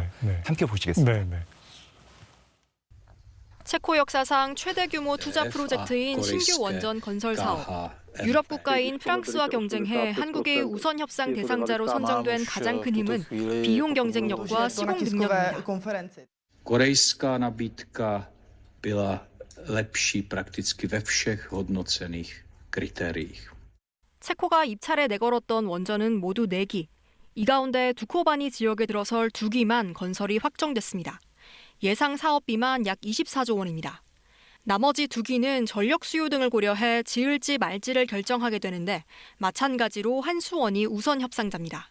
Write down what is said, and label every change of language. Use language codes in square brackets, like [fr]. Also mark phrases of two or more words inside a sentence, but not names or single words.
[ko] 함께 보시겠습니다. 체코 역사상 최대 규모 투자 프로젝트인 신규 원전 건설 사업. 유럽 국가인 프랑스와 경쟁해 한국의 우선 협상 대상자로 선정된 가장 큰 힘은 비용 경쟁력과 시공 능력입니다. [cs] Korejská nabídka byla lepší prakticky ve všech hodnocených kritériích. [ko] 체코가 입찰에 내걸었던 원전은 모두 4기. 이 가운데 두코바니 지역에 들어설 2기만 건설이 확정됐습니다. 예상 사업비만 약 24조 원입니다. 나머지 2기는 전력 수요 등을 고려해 지을지 말지를 결정하게 되는데 마찬가지로 한수원이 우선 협상자입니다.